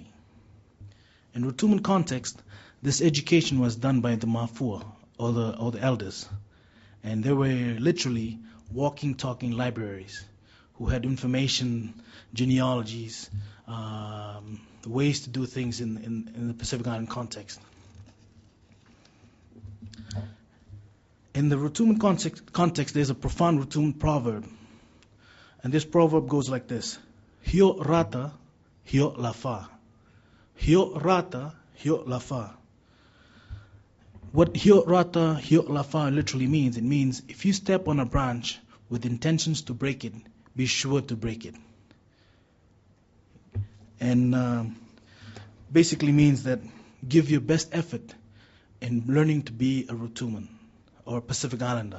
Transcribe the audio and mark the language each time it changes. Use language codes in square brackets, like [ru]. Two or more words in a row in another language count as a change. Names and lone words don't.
[en] In Rutuman context, this education was done by the mafua, or the elders, and they were literally walking, talking libraries who had information, genealogies, ways to do things in the Pacific Island context. In the Rutuman context, there's a profound Rutuman proverb, and this proverb goes like this: [rtm] Hio rata, hio lafa. Hio rata, hio lafa. [en] What [rtm] hio rata, hio lafa [en] literally means, it means if you step on a branch with intentions to break it, be sure to break it. And basically means that give your best effort in learning to be a Rutuman or a Pacific Islander.